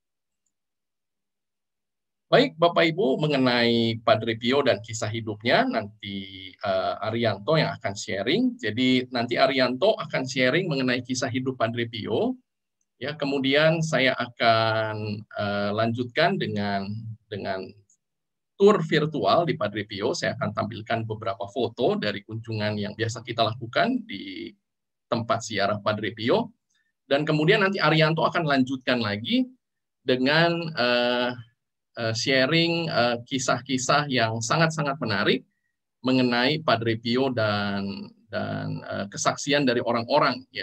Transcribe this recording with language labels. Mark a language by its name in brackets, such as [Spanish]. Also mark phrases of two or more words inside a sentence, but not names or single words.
[Indonesian] Baik, Bapak Ibu, mengenai Padre Pio dan kisah hidupnya, nanti Arianto yang akan sharing. Jadi nanti Arianto akan sharing mengenai kisah hidup Padre Pio. Ya, kemudian saya akan lanjutkan dengan tour virtual di Padre Pio. Saya akan tampilkan beberapa foto dari kunjungan yang biasa kita lakukan di tempat ziarah Padre Pio. Dan kemudian nanti Arianto akan lanjutkan lagi dengan sharing kisah-kisah yang sangat-sangat menarik mengenai Padre Pio dan kesaksian dari orang-orang ya.